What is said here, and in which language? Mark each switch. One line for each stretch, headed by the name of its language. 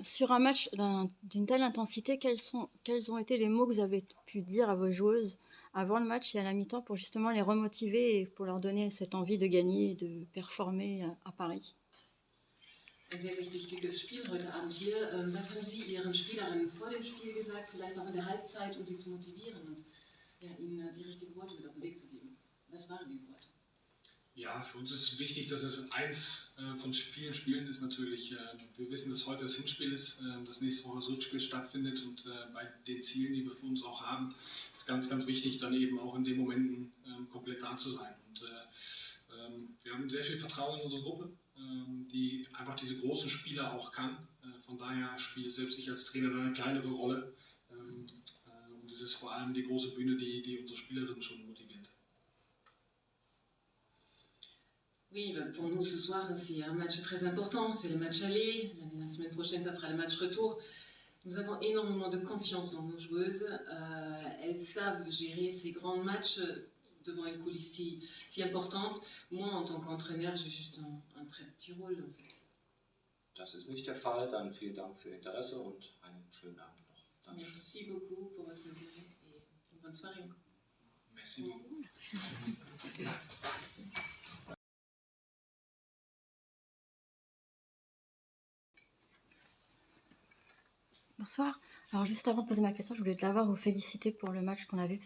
French: Sur un match d'une telle intensité, quels ont été les mots que vous avez pu dire à vos joueuses avant le match et à la mi-temps pour justement les remotiver et pour leur donner cette envie de gagner et de performer à Paris?
German: Ein sehr, sehr wichtiges Spiel heute Abend hier. Was haben Sie Ihren Spielerinnen vor dem Spiel gesagt, vielleicht auch in der Halbzeit, um sie zu motivieren und ihnen die richtigen Worte mit auf den Weg zu geben? Was waren diese Worte? Ja, für uns ist wichtig, dass es eins von vielen Spielen ist natürlich. Wir wissen, dass heute das Hinspiel ist, dass nächste Woche das Rückspiel stattfindet und bei den Zielen, die wir für uns auch haben, ist ganz, ganz wichtig, dann eben auch in den Momenten komplett da zu sein. Und wir haben sehr viel Vertrauen in unsere Gruppe, die einfach diese großen Spiele auch kann. Von daher spiele selbst ich als Trainer eine kleinere Rolle. Und es ist vor allem die große Bühne, die unsere Spielerinnen schon motiviert.
French: Oui, pour nous ce soir c'est un match très important, c'est le match aller, la semaine prochaine ça sera le match retour. Nous avons énormément de confiance dans nos joueuses, elles savent gérer ces grands matchs devant une coulisse si importante. Moi en tant qu'entraîneur j'ai juste un très petit rôle en fait.
German: Das ist nicht der Fall, dann vielen Dank für Ihr Interesse und einen schönen Abend noch. Dankeschön.
French: Merci beaucoup pour votre intérêt et une bonne soirée. Merci beaucoup. Bonsoir. Alors juste avant de poser ma question, je voulais d'abord vous féliciter pour le match qu'on avait.